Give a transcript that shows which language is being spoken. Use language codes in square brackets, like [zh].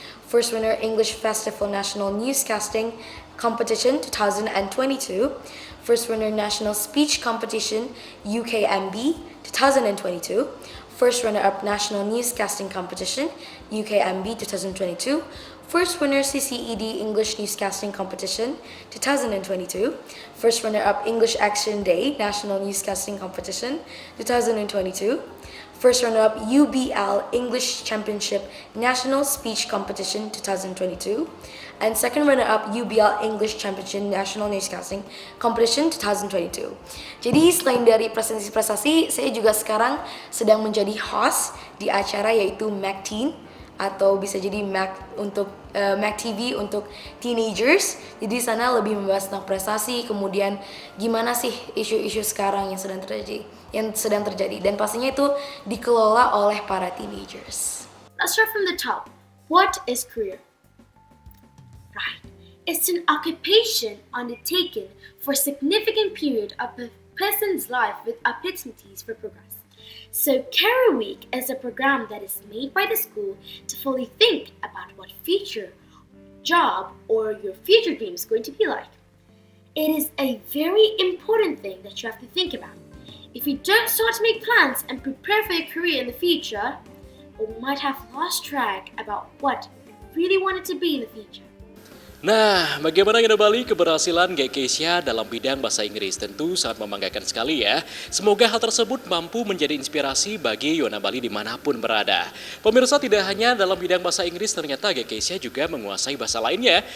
[en] first winner English Festival National Newscasting Competition 2022, first winner National Speech Competition UKMB 2022, first runner-up National Newscasting Competition UKMB 2022, first winner CCED English Newscasting Competition 2022, first runner-up English Action Day National Newscasting Competition 2022, first runner-up UBL English Championship National Speech Competition 2022, and second runner-up UBL English Championship National Newscasting Competition 2022. [id] Jadi selain dari prestasi-prestasi, saya juga sekarang sedang menjadi host di acara yaitu Mac Teen, atau bisa jadi Mac untuk Mac TV untuk teenagers. Jadi di sana lebih membahas tentang prestasi, kemudian gimana sih isu-isu sekarang yang sedang terjadi, dan pastinya itu dikelola oleh para teenagers. [en] Let's start from the top. What is career? Right. It's an occupation undertaken for a significant period of a person's life with opportunities for progress. So Career Week is a program that is made by the school to fully think about what future job or your future dream is going to be like. It is a very important thing that you have to think about. If you don't start to make plans and prepare for your career in the future, you might have lost track about what you really wanted to be in the future. [id] Nah, bagaimana Yona Bali keberhasilan Gek Keisha dalam bidang bahasa Inggris? Tentu sangat membanggakan sekali ya. Semoga hal tersebut mampu menjadi inspirasi bagi Yona Bali dimanapun berada. Pemirsa, tidak hanya dalam bidang bahasa Inggris, ternyata Gek Keisha juga menguasai bahasa lainnya.